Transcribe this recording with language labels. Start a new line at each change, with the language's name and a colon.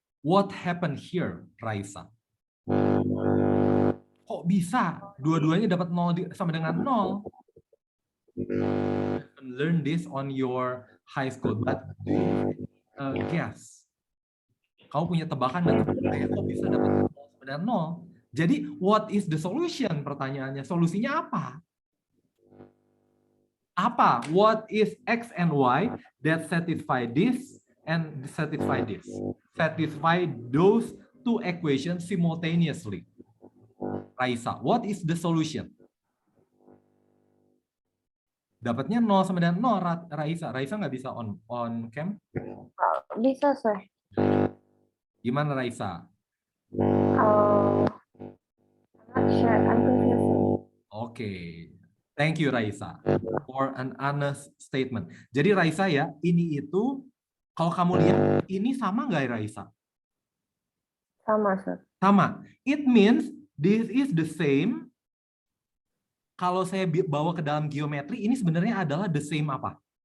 English: What happened here, Raisa?
Indonesian: Kok bisa? Dua-duanya dapat 0 sama dengan 0?
English: Learn this on your high school, but do you guess?
Indonesian: Kau punya tebakan dan kok bisa dapat 0 sama dengan 0? Jadi,
English: what is the solution?
Indonesian: Pertanyaannya, solusinya apa? Apa?
English: What is X and Y that satisfy this and satisfy this? Satisfy those two equations simultaneously. Raisa, what is the solution?
Indonesian: Dapatnya 0 sama dengan 0, Raisa. Raisa nggak bisa
English: on cam?
Indonesian: Bisa, sir. Gimana, Raisa?
English: I'm not sure. I'm confused. Oke. Thank you, Raisa, for an honest statement.
Indonesian: Jadi, Raisa ya, ini itu, kalau kamu lihat, ini sama nggak, Raisa? Sama, sir. Sama.
English: It means this is the same.
Indonesian: Kalau saya bawa ke dalam geometri, ini sebenarnya adalah
English: the same
Indonesian: apa?